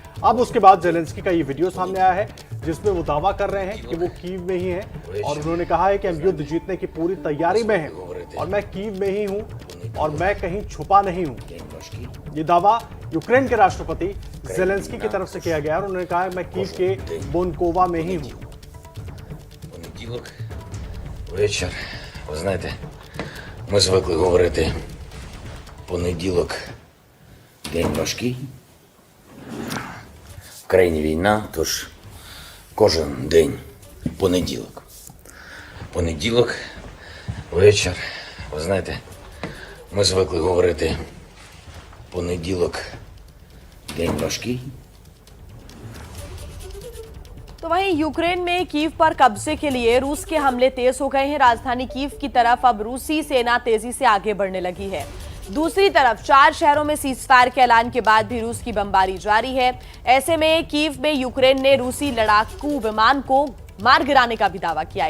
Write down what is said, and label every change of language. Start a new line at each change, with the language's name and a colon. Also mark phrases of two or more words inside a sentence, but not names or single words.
Hindi: अब उसके बाद जेलेंस्की का ये वीडियो सामने आया है जिसमें वो दावा कर रहे हैं कि वो कीव में ही हैं और उन्होंने कहा है कि हम युद्ध जीतने की पूरी तैयारी में हैं और मैं कीव में ही हूं और मैं कहीं छुपा नहीं हूं। ये दावा यूक्रेन के राष्ट्रपति जेलेंस्की की तरफ से किया गया और उन्होंने कहा है मैं कीव के बोनकोवा में ही हूं।
Ukrainian: Вечір. Ви знаєте, ми звикли говорити понеділок день важкий. В країні війна, тож кожен день понеділок. Понеділок, вечір. Ви знаєте, ми звикли говорити понеділок день важкий.
Hindi: तो वहीं यूक्रेन में कीव पर कब्जे के लिए रूस के हमले तेज हो गए हैं। राजधानी कीव की तरफ अब रूसी सेना तेजी से आगे बढ़ने लगी है। दूसरी तरफ 4 शहरों में सीजफायर के ऐलान के बाद भी रूस की बमबारी जारी है। ऐसे में कीव में यूक्रेन ने रूसी लड़ाकू विमान को मार गिराने का भी दावा किया है।